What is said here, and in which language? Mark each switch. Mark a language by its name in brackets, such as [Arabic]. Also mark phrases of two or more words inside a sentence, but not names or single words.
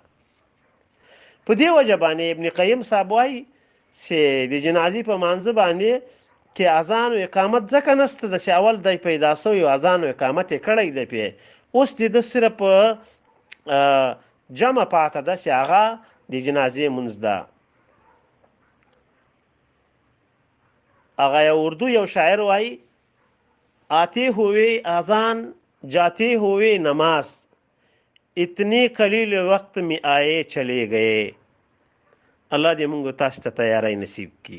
[Pashto] په دې وجه باندې ابن قیم صاحب وایي چې د جنازې په مانځه باندې کې اذان او اقامت ځکه نسته ده چې اول دی پیدا سوی او اذان او اقامت یې کړی دی پې. اوس د صرف جمع پاته ده چې هغه د جنازې مونځ ده. هغه اردو یو شاعر وایي [Urdu] آتے ہوئے اذان جاتے ہوئے نماز، اتنے قلیل وقت میں آئے چلے گئے. [Pashto] الله دې موږ تاسو ته تیاری نصیب کړي.